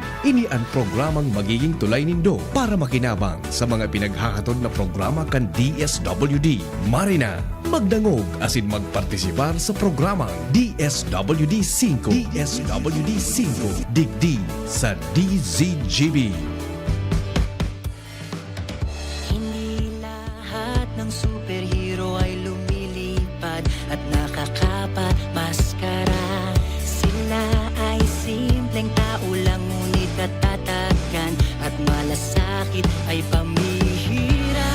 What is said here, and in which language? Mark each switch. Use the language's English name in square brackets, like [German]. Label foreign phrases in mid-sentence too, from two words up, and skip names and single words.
[Bikol] Ini ang programang magiging tulay nindo para makinabang sa mga pinaghahatod na programa kan DSWD. Marina, magdangog asin magpartisipar sa programang DSWD5. DSWD5 digdi sa DZGB. [Filipino] Hindi lahat ng superhero ay lumilipad at nakakapat maskara. Sila ay simpleng tao lang ngunit katatagan at malasakit ay pamihira.